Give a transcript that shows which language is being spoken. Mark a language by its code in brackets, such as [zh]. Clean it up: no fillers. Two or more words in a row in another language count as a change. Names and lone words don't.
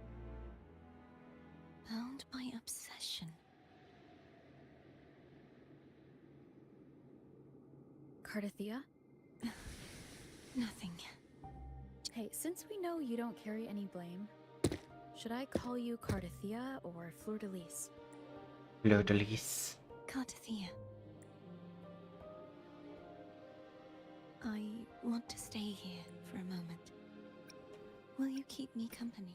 [en] Bound by obsession. Cardathia? Nothing. Hey, since we know you don't carry any blame, should I call you Cardathia or Fleur de Lis? Fleur de Lis. Cardathia. I want to stay here for a moment. Will you keep me company?